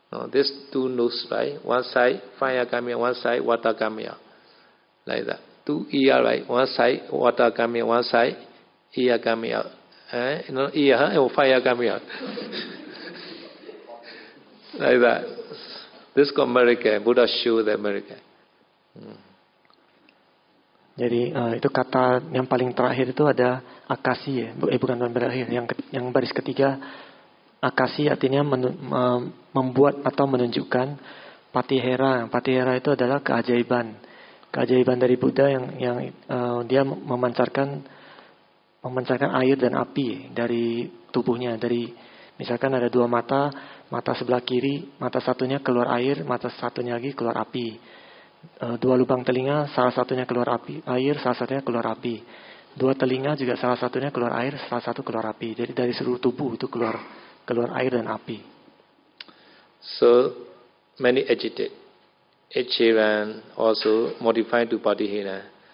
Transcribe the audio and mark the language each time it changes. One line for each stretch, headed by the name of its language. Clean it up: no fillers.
English: This two nose, right? One side fire coming out, one side water coming out. Like that. Two ear, right? One side water coming out, one side ear coming out. Ear, fire coming out. Like that. This is called miracle. Buddha showed the miracle.
Indonesian: Jadi itu kata yang paling terakhir itu ada akasi ya, bukan berakhir. Yang baris ketiga akasi artinya membuat atau menunjukkan patihera. Patihera itu adalah keajaiban dari Buddha yang dia memancarkan air dan api dari tubuhnya. Dari misalkan ada dua mata sebelah kiri, mata satunya keluar air, mata satunya lagi keluar api. Dua lubang telinga, salah satunya keluar air, salah satunya keluar api. Dua telinga juga salah satunya keluar air, salah satu keluar api. Jadi dari seluruh tubuh itu keluar air dan api.
English: So many agitate. Echiran also modified to Patihera.